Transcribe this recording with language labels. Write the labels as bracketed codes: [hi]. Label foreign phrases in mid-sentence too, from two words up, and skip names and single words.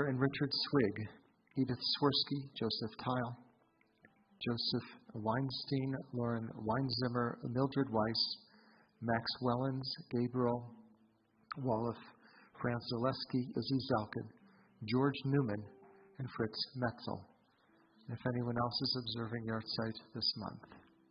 [en] and Richard Swig, Edith Swirsky, Joseph Tile, Joseph Weinstein, Lauren Weinzimmer, Mildred Weiss, Max Wellens, Gabriel Wolof, Franz Zaleski, Izzy Zalkin, George Newman, and Fritz Metzel. If anyone else is observing Yahrzeit this month.